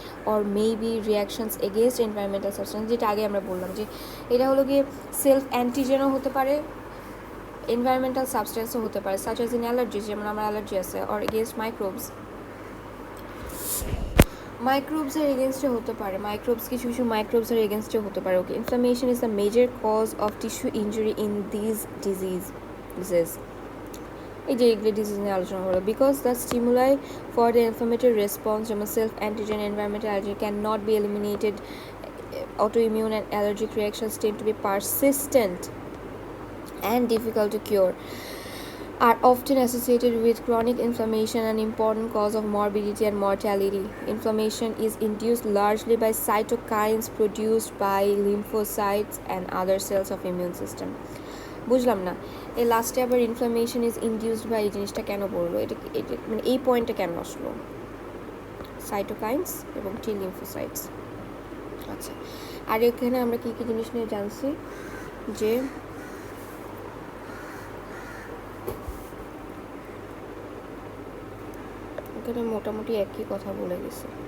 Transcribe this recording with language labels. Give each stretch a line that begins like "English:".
English: or maybe reactions against environmental substances,
Bangla: যেটা আগে আমরা বললাম যে এটা হলো গিয়ে সেলফ অ্যান্টিজেনও হতে পারে, এনভায়রনমেন্টাল সাবস্টেন্সও হতে পারে,
English: such as in allergy,
Bangla: যেমন আমার অ্যালার্জি আছে, অর এগেনস্ট মাইক্রোবসের এগেনস্টে হতে পারে, কিছু কিছু মাইক্রোবসের এগেনস্টে হতে পারে।
English: Okay, inflammation is the major cause of tissue injury in these diseases.
Bangla: এই যে এগুলো ডিজিজ নিয়ে আলোচনা হলো।
English: Because the stimuli for the inflammatory response, যেমন self antigen, environmental allergy can not be eliminated, autoimmune and allergic reactions tend to be persistent and difficult to cure, are often associated with chronic inflammation, an important cause of morbidity and mortality. Inflammation is induced largely by cytokines produced by lymphocytes and other cells of immune system.
Bangla: বুঝলাম না এই লাস্টে আবার
English: inflammation is induced by,
Bangla: এই জিনিসটা কেন বললো? এটা মানে এই পয়েন্টটা কেন আসলো? সাইটোকাইনস এবং টি লিম্ফোসাইটস। আচ্ছা, আর এখানে আমরা কী কী জিনিস নিয়ে জানছি, যে এখানে মোটামুটি একই কথা বলে গেছে।